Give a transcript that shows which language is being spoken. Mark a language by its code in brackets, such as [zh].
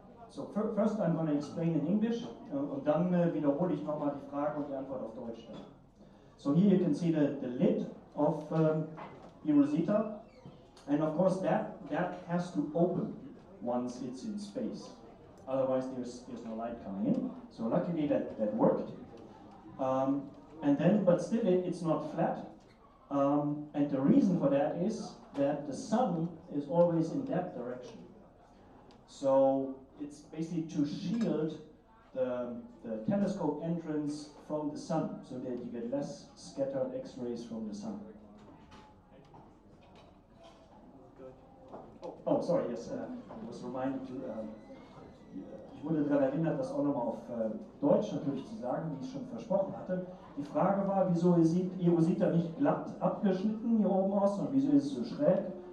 [en] So first I'm going to explain in English, [de] und dann wiederhole ich nochmal die Frage und die Antwort auf Deutsch. [en] So here you can see the lid of eROSITA, and of course that has to open once it's in space. Otherwise there's no light coming in. So luckily that worked. And then, but still it's not flat. And the reason for that is that the sun is always in that direction. So it's basically to shield the telescope entrance from the sun, so that you get less scattered X-rays from the sun. Oh, sorry, yes, I was reminded to, [de] ich wurde daran erinnert, das auch nochmal auf Deutsch natürlich zu sagen, wie ich schon versprochen hatte. Die Frage war, wieso sieht eROSITA nicht glatt abgeschnitten hier oben aus, sondern wieso ist es so schräg?